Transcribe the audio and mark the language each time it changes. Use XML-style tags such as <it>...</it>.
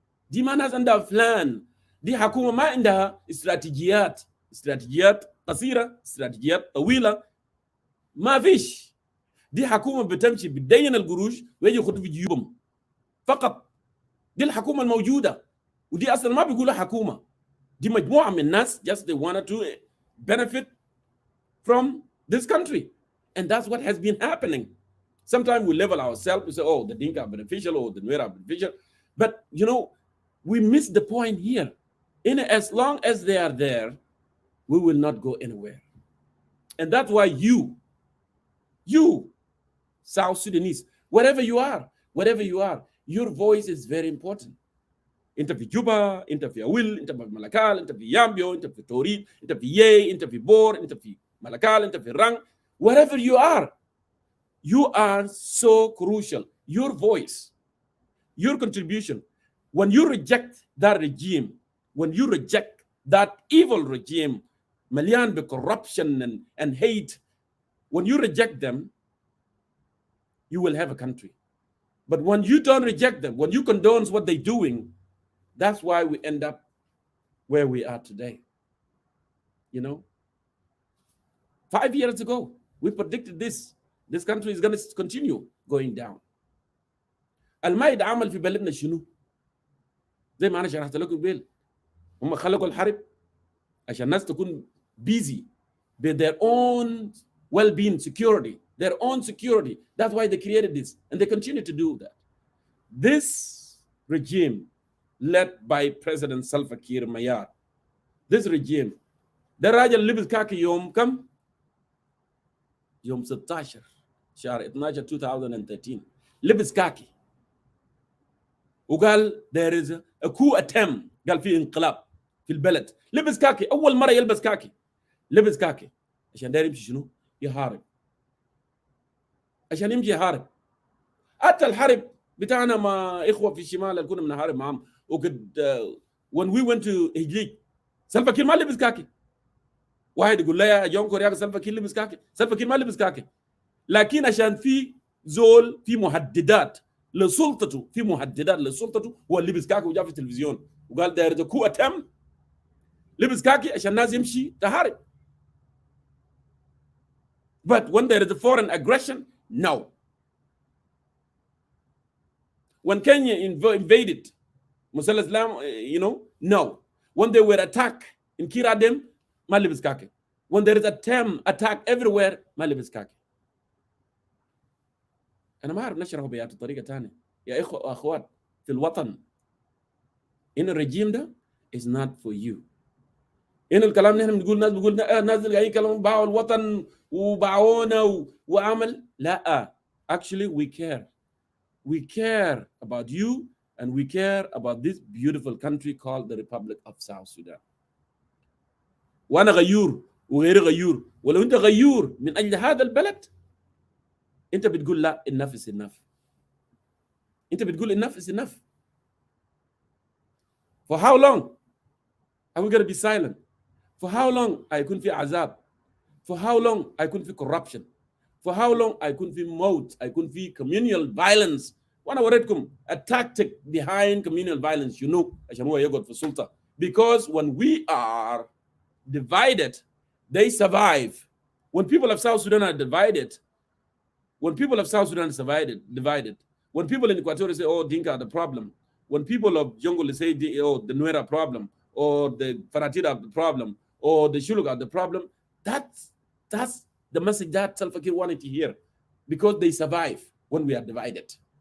<ar>دي ما ناس عندها فلان. دي حكومة ما عندها استراتيجيات قصيرة، استراتيجيات طويلة. ما فيش. دي حكومة بتمشي بتدين القروش ويجي يخطوا في جيوبهم فقط. دي الحكومة الموجودة، ودي أصلا ما بيقولوا حكومة. دي مجموعة من الناس</ar> <en>just they wanted to benefit from this country, and that's what has been happening. Sometimes we level ourselves, we say, oh, the Dinka are beneficial or the Nuer are beneficial, but you know, we miss the point here. In as long as they are there, we will not go anywhere. And that's why you South Sudanese, wherever you are, your voice is very important.</en> <ar>انت في جوبا، انت في اويل، انت في ملكال، انت في يامبيو، انت في توريد، انت في يي، انت في بور، انت في ملكال، انت في رang,</ar> <en>wherever you are so crucial. Your voice, your contribution, when you reject that regime, when you reject that evil regime</en> <ar>مليان</ar> <en>بcorruption and hate, when you reject them, you will have a country. But when you don't reject them, when you condone what they're doing, that's why we end up where we are today. You know, 5 years ago, we predicted this country is going to continue going down.</en> <ar>ما يتعامل في بلدنا شنو؟ زي ما أنا شرحت لكم قبل، هم خلقوا الحرب عشان الناس تكون</ar> <en>busy with their own well-being, security, their own security. That's why they created this, and they continue to do that. This regime, led by President Salva Kiir Mayar, this regime,</en> <ar>ده الراجل لبس كاكي يوم كم؟ يوم 16 شهر 12 2013 لبس كاكي. وقال</ar> <en>there is a coup attempt،</en> <ar>قال في انقلاب في البلد. لبس كاكي، اول مره يلبس كاكي، لبس كاكي عشان داير يمشي شنو؟ يحارب، عشان يمشي يحارب. حتى الحرب بتاعنا مع اخوه في الشمال اللي كنا بنحارب معهم، وقد</ar> <en>when we went to</en> <ar>هجليج سلفا كير ما لبس كاكي. واحد يقول لي يا جونكور يا سلفا كير لبس كاكي، سلفا كير ما لبس كاكي، لكن عشان في زول في مهددات لسلطته، في مهددات لسلطته، هو اللي لبس كاكي وجاء في التلفزيون وقال داير ذا كو اتم، لبس كاكي عشان الناس يمشي تحارب.</ar> <en>But when there is a foreign aggression, no. When Kenya invaded Musal Islam, no. When they were attacked in Kiradem,</en> <ar>ما لبس كاكي.</ar> <en>When there is a term attack everywhere, ما لبس كاكي.</en> <ar>أنا ما أعرف نشرحه بطريقة ثانية. يا إخوة وأخوات في الوطن، إن الرجيم ده</ar> <en>is not for you.</en> <ar>إن الكلام نحن بنقول ناس اللي قاعدين يكلمون باعوا الوطن وباعونا وعمل، لا.</ar> <en>Actually we care. We care about you and we care about this beautiful country called the Republic of South Sudan.</en> <ar>وأنا غيور وغير غيور، ولو أنت غيور من أجل هذا البلد أنت بتقول لا،</ar> <en>enough is enough.</en> <ar>أنت بتقول</ar> <en>enough is enough. For how long are we going to be silent? For how long</en> <ar>هيكون في عذاب؟</ar> <en>For how long</en> <ar>هيكون في</ar> <en>corruption? For how long</en> <ar>هيكون في موت؟ هيكون في</ar> <en>communal violence؟</en> <ar>وأنا وريتكم</ar> <en>a tactic behind communal violence</en> <ar>عشان هو يقعد في السلطة.</ar> <en>Because when we are divided, they survive. When people of South Sudan are divided, when people of South Sudan are divided, when people in Equatorial say, oh, Dinka are the problem, when people of Jungle say, oh, the Nuera problem, or the Faratida are the problem, or the Shuluk are the problem, that's the message that Salva Kiir wanted to hear, because they survive when we are divided.</en>